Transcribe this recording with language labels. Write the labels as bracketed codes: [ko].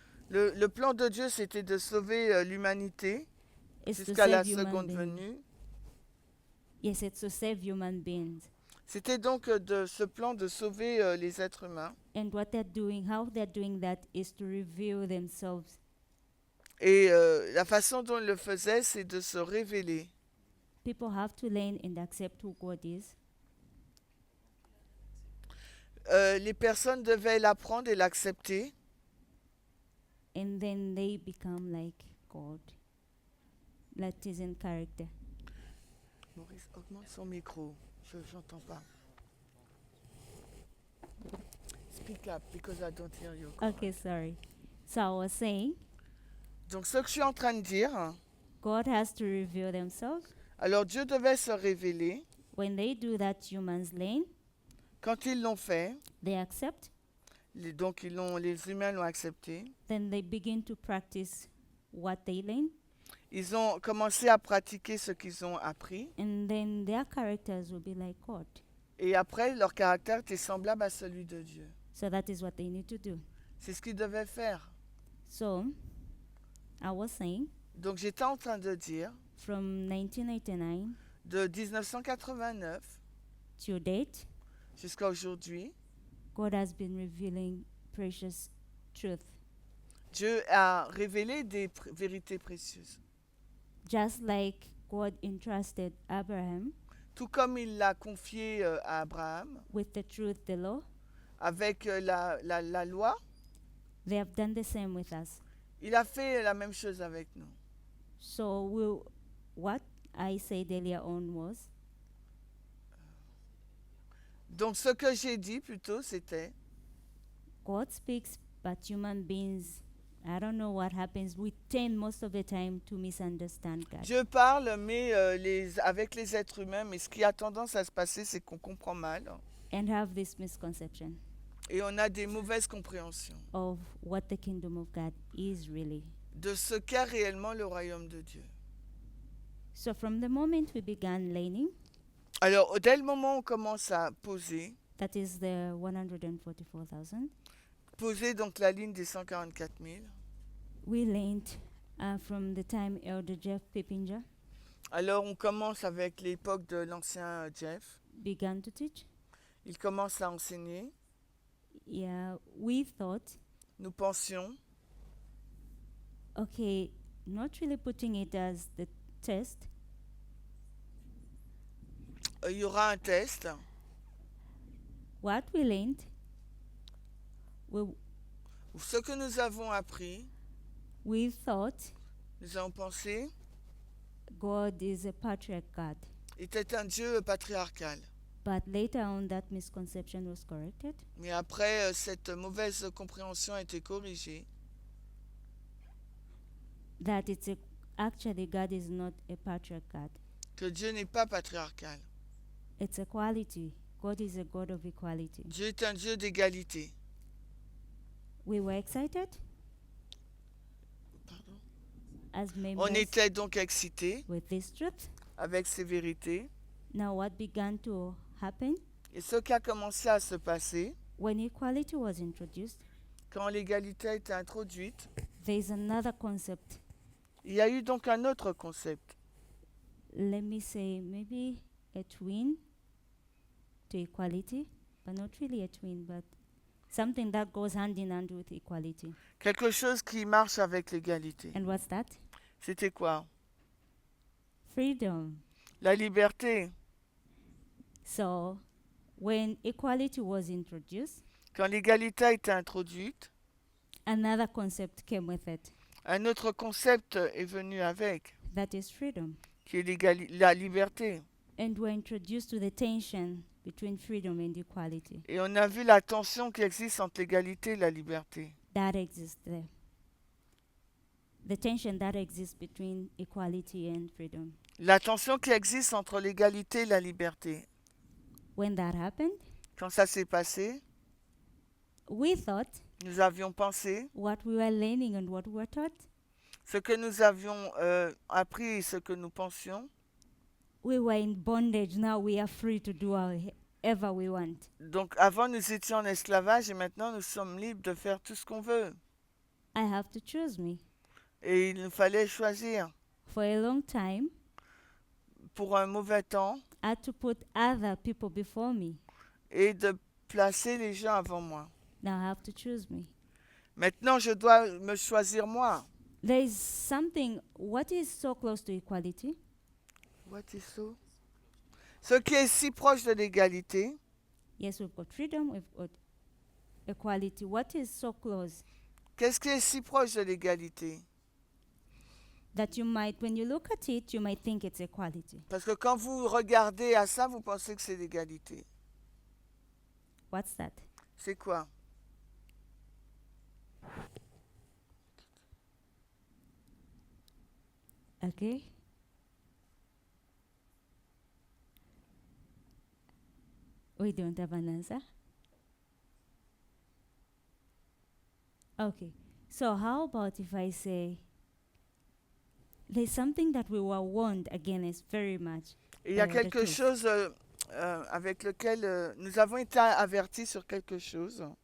[fr] Le plan de Dieu, c'était de sauver l'humanité [en] is to [fr] jusqu'à la [en] save human [fr] seconde [en] beings. [fr] venue. [en] Yes, it's to save human beings. [fr] C'était donc de ce plan de sauver les êtres humains. [en] And what they're doing, how they're doing that is to reveal themselves. [fr] Et la façon dont il le faisait, c'est de se révéler. [en] People have to learn and accept who God is. [fr] Les personnes devaient l'apprendre et l'accepter. [en] And then they become like God. That is in character. [fr] Maurice, augmente son micro. Je n'entends pas. [en] Speak up, because I don't hear you. Okay, sorry. So I was saying, [fr] Donc, ce que je suis en train de dire, [en] God has to reveal themselves. [fr] alors Dieu devait se révéler. [en] When they do that, humans learn, [fr] Quand ils l'ont fait, [en] they accept, [fr] donc les humains l'ont accepté. [en] then they begin to practice what they learn, [fr] Ils ont commencé à pratiquer ce qu'ils ont appris. [en] and then their characters will be like God. [fr] Et après, leur caractère était semblable à celui de Dieu. [en] So that is what they need to do. [fr] C'est ce qu'ils devaient faire. [en] So I was saying, [fr] Donc, j'étais en train de dire, [en] from 1989 [fr] de 1989 [en] to date, [fr] jusqu'à aujourd'hui, [en] God has been revealing precious truth. [fr] Dieu a révélé des vérités précieuses. [en] Just like God entrusted Abraham [fr] Tout comme il l'a confié à Abraham, [en] with the truth, the law, [fr] avec la loi, [en] they have done the same with us. [fr] il a fait la même chose avec nous. [en] So what I said earlier on was, [fr] Donc, ce que j'ai dit plutôt, c'était, [en] God speaks, but human beings, I don't know what happens. We tend most of the time to misunderstand God. [fr] Dieu parle, mais avec les êtres humains, mais ce qui a tendance à se passer, c'est qu'on comprend mal. [en] And have this misconception [fr] Et on a des mauvaises compréhensions [en] of what the kingdom of God is really. [fr] de ce qu'est réellement le royaume de Dieu. [en] So from the moment we began learning, [fr] Alors, dès le moment où on commence à poser [en] that is the 144,000, [fr] donc la ligne des 144 000, [en] we learned from the time Elder Jeff Pippinger [fr] alors on commence avec l'époque de l'ancien Jeff. [en] began to teach. [fr] Il commence à enseigner. [en] Yeah, we thought, [fr] Nous pensions, [en] okay, not really putting it as the test, [fr] il y aura un test. [en] what we learned, [fr] Ce que nous avons appris, [en] we thought [fr] nous avons pensé, [en] God is a patriarch God. [fr] était un Dieu patriarcal. [en] But later on, that misconception was corrected. [fr] Mais après, cette mauvaise compréhension a été corrigée. [en] that actually God is not a patriarch God. [fr] Que Dieu n'est pas patriarcal. [en] It's equality. God is a God of equality. [fr] Dieu est un Dieu d'égalité. [en] We were excited [fr] Pardon? [en] as [fr] On [en] members [fr] était donc excités [en] with this truth. [fr] avec ces vérités. [en] Now, what began to happen [fr] Et ce qui a commencé à se passer, [en] when equality was introduced, [fr] quand l'égalité a été introduite, [en] there is another concept. [fr] il y a eu donc un autre concept. [en] Let me say, maybe a twin to equality, but not really a twin, but something that goes hand in hand with equality. [fr] Quelque chose qui marche avec l'égalité. [en] And what's that? [fr] C'était quoi? [en] Freedom. [fr] La liberté. [en] So, when equality was introduced, [fr] Quand l'égalité a été introduite, [en] another concept came with it. [fr] un autre concept est venu avec, [en] That is freedom. [fr] qui est la liberté. [en] And we're introduced to the tension between freedom and equality. [fr] Et on a vu la tension qui existe entre l'égalité et la liberté. [en] That exists there. The tension that exists between equality and freedom. [fr] La tension qui existe entre l'égalité et la liberté. [en] When that happened, [fr] Quand ça s'est passé, [en] we thought [fr] nous avions pensé, [en] what we were learning and what we were taught, [fr] ce que nous avions appris et ce que nous pensions, [en] we were in bondage. Now we are free to do whatever we want. [fr] donc avant nous étions en esclavage et maintenant nous sommes libres de faire tout ce qu'on veut. [en] I have to choose me. [fr] Et il nous fallait choisir. [en] For a long time, [fr] Pour un mauvais temps, [en] I had to put other people before me. [fr] et de placer les gens avant moi. [en] Now I have to choose me. [fr] Maintenant, je dois me choisir moi. [en] There is something, what is so close to equality? What is so? [fr] Ce qui est si proche de l'égalité, [en] Yes, we've got freedom, we've got equality. What is so close [fr] qu'est-ce qui est si proche de l'égalité? [en] that you might, when you look at it, you might think it's equality? [fr] Parce que quand vous regardez à ça, vous pensez que c'est l'égalité. [en] What's that? [fr] C'est quoi? [en] Okay. We don't have an answer. Okay. So how about if I say there's something that we were warned against very much. [fr] Et il y a [en] the [fr] quelque [en] truth. [fr] chose avec lequel nous avons été avertis sur quelque chose.